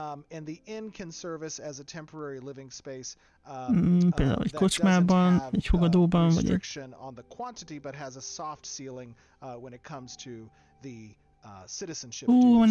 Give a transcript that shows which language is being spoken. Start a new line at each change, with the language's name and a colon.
English: And the inn can service as a temporary living space.
Hungarian: Például egy kocsmában, egy fogadóban, vagy egy...
English: on the quantity, but has a soft ceiling when it comes to the citizenship dues.